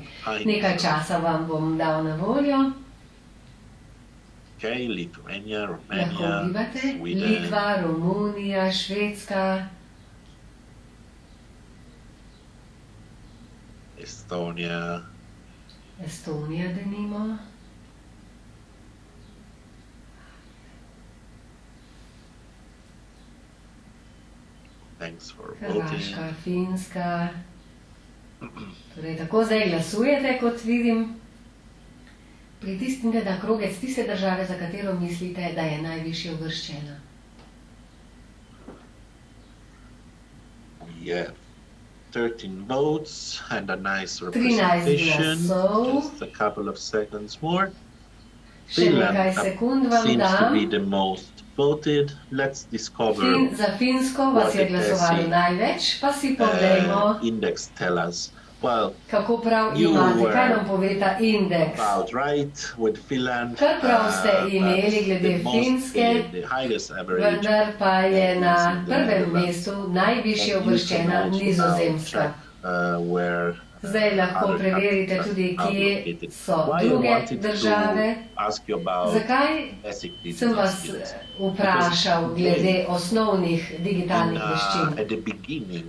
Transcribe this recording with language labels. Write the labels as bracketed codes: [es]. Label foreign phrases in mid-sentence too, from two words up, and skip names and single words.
[sl] Nekaj časa vam bom dal na voljo. Lahko ugibate Litva, Romunija, Švedska, Estonia. Estonija, denimo. [en] Thanks for [sl] Hrvaška, [en] voting. [sl] Finska. Torej, tako zdaj glasujete, kot vidim. Pritisnite na krogec tiste države, za katero mislite, da je najvišje uvrščena. [en] Yeah. 13 votes and a nice representation. Just a couple of seconds more. Finland seems to be the most voted. Let's discover [sl] za Finsko vas je glasovalo največ, pa si poglejmo, [en] index tell us. Well, [sl] kako prav imate, kaj nam pove ta indeks. [en] About right with Finland. [sl] Kar prav ste imeli glede Finske, vendar pa je na prvem mestu najvišje uvrščena Nizozemska. Zdaj lahko preverite tudi, kje so druge države. Zakaj sem vas vprašal glede osnovnih digitalnih veščin?